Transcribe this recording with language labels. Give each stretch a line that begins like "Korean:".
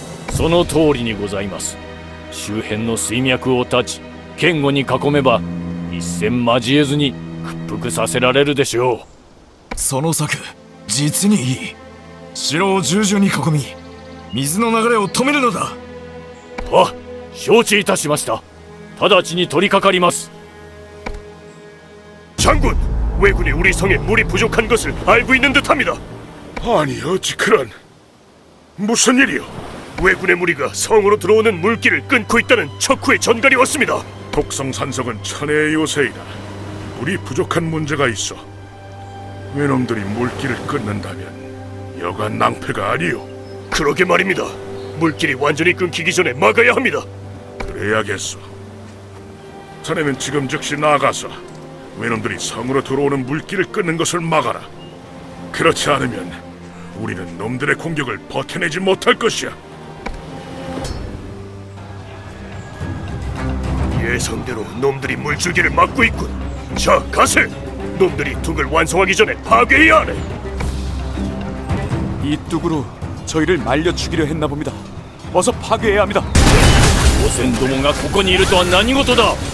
Japanese: その通りにございます。周辺の水脈を断ち堅固に囲めば一戦交えずに屈服させられるでしょう。その策実にいい。城を従々に囲み水の流れを止めるのだ。あ、承知いたしました。直ちに取り掛かります。
Korean: 장군, 왜군이 우리 성에 물이 부족한 것을 알고 있는 듯합니다. 아니 어찌 그런... 무슨 일이요? 왜군의 무리가 성으로 들어오는 물길을 끊고 있다는 척후의 전갈이 왔습니다. 독성 산성은 천혜의 요새이라 물이 부족한 문제가 있어. 외놈들이 물길을 끊는다면 여간 낭패가 아니오. 그러게 말입니다. 물길이 완전히 끊기기 전에 막아야 합니다. 그래야겠어. 자네는 지금 즉시 나가서 외놈들이 성으로 들어오는 물길을 끊는 것을 막아라. 그렇지 않으면 우리는 놈들의 공격을 버텨내지 못할 것이야. 예상대로 놈들이 물줄기를 막고 있군. 자, 가세! 놈들이 둑을 완성하기 전에 파괴해야 하네. 이 뚝으로 저희를 말려 죽이려 했나 봅니다. 어서 파괴해야 합니다.
Japanese: 汚染どもがここにいるとは何事だ。